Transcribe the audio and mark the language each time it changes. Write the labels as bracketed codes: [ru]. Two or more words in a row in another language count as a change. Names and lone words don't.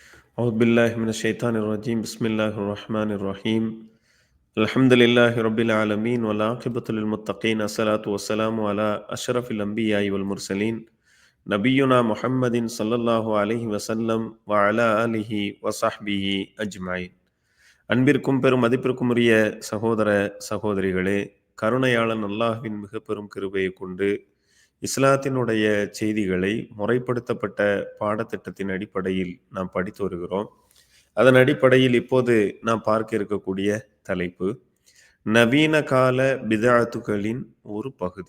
[ar] أعوذ بالله من الشيطان الرجيم بسم الله الرحمن الرحيم الحمد لله رب العالمين والعاقبة للمتقين الصلاة والسلام على أشرف الأنبياء والمرسلين نبينا محمد صلى الله عليه وسلم وعلى آله وصحبه أجمعين. [ta] அன்பிற்கும் பெரும் மதிப்பிற்கும் உரிய சகோதர சகோதரிகளே, கருணையாளன் அல்லாஹ்வின் மிக பெரும் கிருபையை கொண்டு இஸ்லாத்தினுடைய செய்திகளை முறைப்படுத்தப்பட்ட பாடத்திட்டத்தின் அடிப்படையில் நாம் படித்து வருகிறோம். அதன் அடிப்படையில் இப்போது நாம் பார்க்க இருக்கக்கூடிய தலைப்பு நவீன கால பிதாத்துகளின் ஒரு பகுதி.